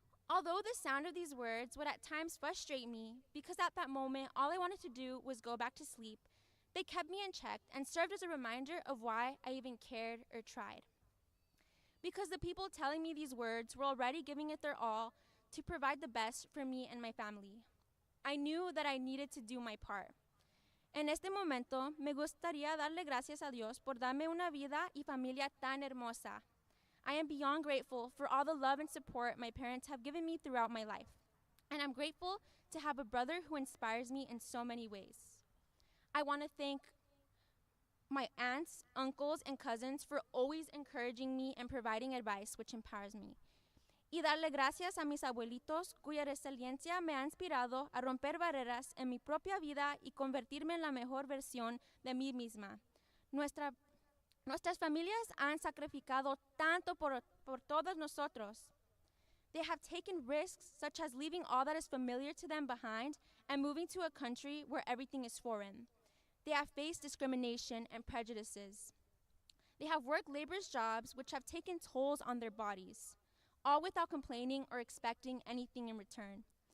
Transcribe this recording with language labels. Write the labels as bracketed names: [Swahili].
[English] Although the sound of these words would at times frustrate me because at that moment all I wanted to do was go back to sleep, they kept me in check and served as a reminder of why I even cared or tried. Because the people telling me these words were already giving it their all to provide the best for me and my family. I knew that I needed to do my part. [Spanish] En este momento, me gustaría darle gracias a Dios por darme una vida y familia tan hermosa. [English] I am beyond grateful for all the love and support my parents have given me throughout my life. And I'm grateful to have a brother who inspires me in so many ways. I want to thank my aunts, uncles, and cousins for always encouraging me and providing advice which empowers me. [Spanish] Y darle gracias a mis abuelitos cuya resiliencia me ha inspirado a romper barreras en mi propia vida y convertirme en la mejor versión de mí misma. Nuestras familias han sacrificado tanto por todos nosotros. [English] They have taken risks such as leaving all that is familiar to them behind and moving to a country where everything is foreign. They have faced discrimination and prejudices. They have worked labor's jobs which have taken tolls on their bodies, all without complaining or expecting anything in return.